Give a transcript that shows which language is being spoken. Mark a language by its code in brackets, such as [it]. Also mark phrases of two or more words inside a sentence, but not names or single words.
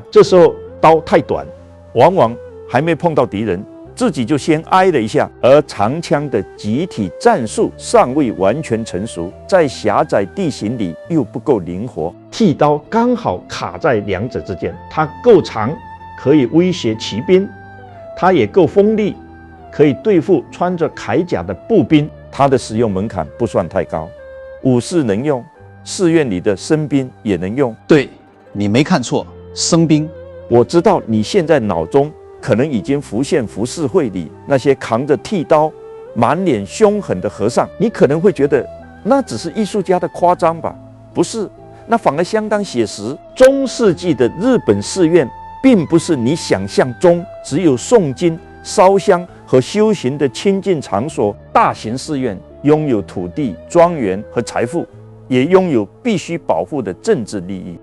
[zh] 這時候刀太短，往往還沒碰到敵人，自己就先挨了一下，而長槍的集體戰術尚未完全成熟，在狹窄地形裡又不夠靈活。剃刀剛好卡在2者之間，它夠長，可以威脅騎兵，它也夠鋒利，可以對付穿着鎧甲的步兵。它的使用門檻不算太高，武士能用， 寺院裡的僧兵也能用。對，你沒看錯，僧兵。我知道你現在腦中可能已經浮現浮世繪裡那些扛着剃刀、滿臉兇狠的和尚，你可能會覺得那只是藝術家的誇張吧？不是，那反而相當寫實。中世紀的日本寺院並不是你想象中只有誦經、燒香和修行的清淨場所。大型寺院擁有土地、莊園和財富，也擁有必須保護的政治利益。